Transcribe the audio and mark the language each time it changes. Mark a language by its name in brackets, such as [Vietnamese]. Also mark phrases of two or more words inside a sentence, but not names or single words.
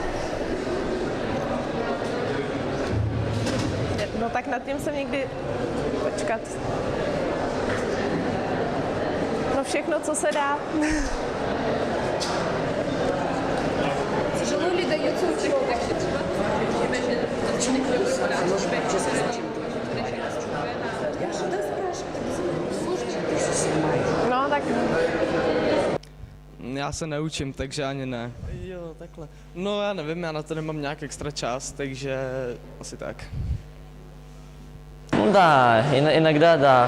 [Czech] No tak nad tím jsem někdy... Počkat. No všechno, co se dá. [Russian] Тяжело ли дается учить так [Czech] No tak... Já se neučím, takže ani ne. Jo, takhle. No já nevím, já na to nemám nějak extra čas, takže asi tak. [Russian] Ну да, иногда да.